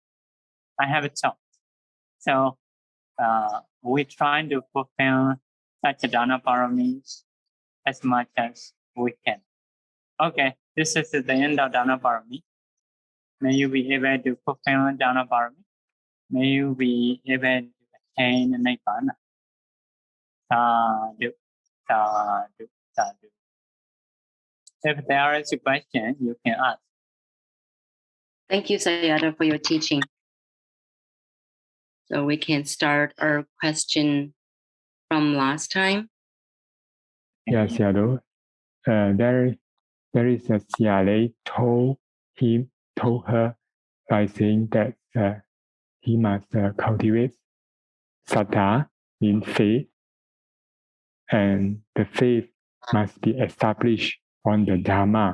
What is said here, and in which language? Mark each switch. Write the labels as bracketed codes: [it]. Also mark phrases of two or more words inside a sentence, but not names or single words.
[en] So we try to fulfill such [pi] dana paramis [en] as much as we can. Okay, this is the end of [pi] dana parami. [en] May you be able to fulfill [pi] dana parami. [en] May you be able to attain nibbana. [pi] Sadhu, sadhu, sadhu. [en] If there is a question, you can ask. Thank you, Sayadaw, for your teaching. So we can start our question from last time. Yes, Sayadaw. There is a Siale told her by saying that he must cultivate saddha, means faith, and the faith must be established on the Dharma.